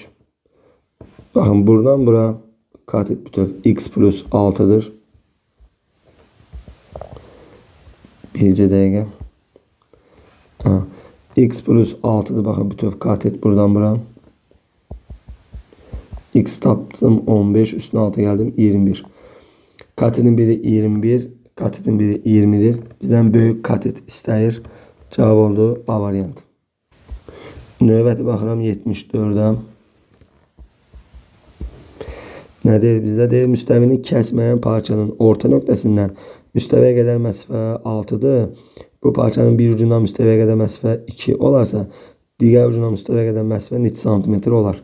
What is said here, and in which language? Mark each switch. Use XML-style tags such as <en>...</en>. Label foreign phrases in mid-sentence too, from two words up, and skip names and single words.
<az>Baxın buradan bura katet bütöv x plus 6'dır. Bircə dəqiqə. X plus 6'dır. Baxın bütöv katet buradan bura. X tapdım 15.</az> <tr>Üstüne 6 geldim 21. Katetin biri 21.</tr> <az>Katetin biri 20'dir. Bizden büyük katet istəyir. Cevap oldu A variantı. Növbəti baxıram 74'ə. Nədir? Bizdə deyir müstəvini kəsməyən parçanın orta nöqtəsindən müstəviyə qədər məsafə 6'dır. Bu parçanın bir ucundan müstəviyə qədər məsafə 2 olarsa, digər ucundan müstəviyə qədər məsafə neçə santimetr olar?</az>